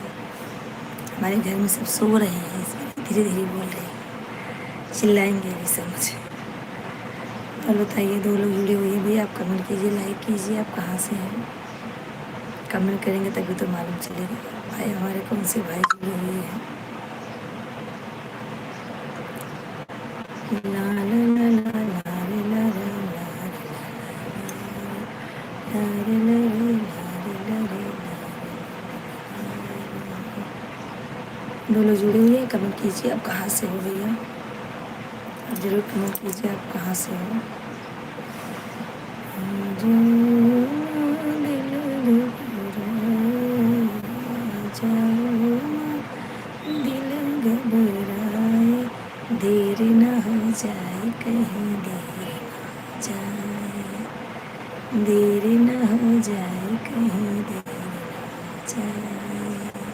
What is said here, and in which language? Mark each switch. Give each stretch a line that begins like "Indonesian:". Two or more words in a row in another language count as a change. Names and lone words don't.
Hindi: हमारे घर में सब सो रहे हैं, इसलिए धीरे धीरे बोल रहे हैं, चिल्लाएंगे भी सब मुझे। और बताइए, 2 लोग जुड़े हुए हैं भैया, आप कमेंट कीजिए, लाइक कीजिए, आप कहाँ से हैं। कमेंट करेंगे तभी तो मालूम चलेगा भाई हमारे कौन से भाई जुड़े हुए हैं। ला ला ला ला ला रे ला ला ला रे ला रे ला रे ला रे ला रे। 2 लोग जुड़े हुए हैं, कमेंट कीजिए आप कहाँ से हो भैया, आप जरूर कमेंट कीजिए आप कहाँ से हो। जो दिल घबराए, जाओ दिल घबराए, देर न हो जाए कहीं, देर न हो जाए, देर न हो जाए कहीं, देर न हो जाए।